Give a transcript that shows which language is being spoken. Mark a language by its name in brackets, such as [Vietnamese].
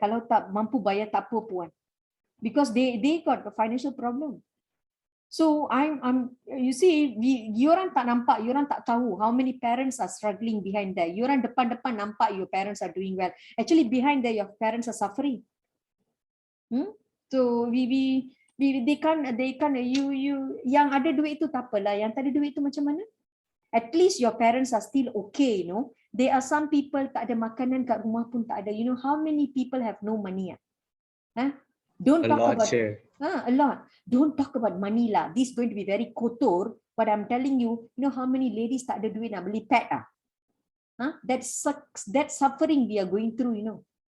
[Malay] Kalau tak mampu bayar tak apa puan, [English] because they got a financial problem. So you see, you [Malay] orang tak nampak, you orang tak tahu [English] how many parents are struggling behind there. You [Malay] orang depan nampak [English] your parents are doing well. Actually behind there your parents are suffering. [Malay] So they can't you yang ada duit itu tak apalah, yang tak ada duit itu macam mana? [English] At least your parents are still okay, you know. There are some people [Malay] tak ada makanan kat rumah pun tak ada. [English] You know how many people have no money? Don't talk about a lot. Don't talk about money lah. This is going to be very kotor. But I'm telling you, you know how many ladies [Malay] tak ada duit nak beli [English] pad that suffering we are going through, you know.